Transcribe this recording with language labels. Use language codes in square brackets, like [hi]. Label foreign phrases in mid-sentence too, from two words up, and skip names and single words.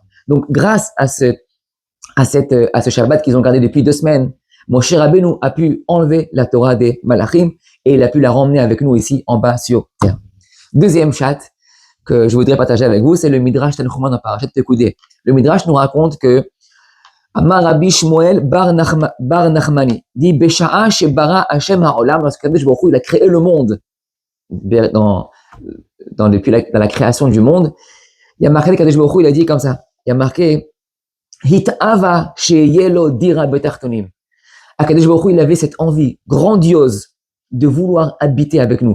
[fr] Donc, grâce à ce Shabbat qu'ils ont gardé depuis 2 semaines, Moshe Rabbeinu a pu enlever la Torah des Malachim et il a pu la ramener avec nous ici en bas sur terre. Deuxième chat que je voudrais partager avec vous, c'est le Midrash Tanchuma dans Parashat Pekudei. Le Midrash nous raconte que [he] אמר רבי שמואל בר נחמני [fr] dit [he] בשעה שברא השם העולם, [fr] lorsque [he] קדוש ברוך הוא [fr] il a créé le monde, dans la création du monde, il y a marqué [he] קדוש ברוך הוא [fr] il a dit comme ça, il y a marqué [he] התאווה שיהא לו דירה בתחתונים. קדוש ברוך הוא [fr] il avait cette envie grandiose de vouloir habiter avec nous.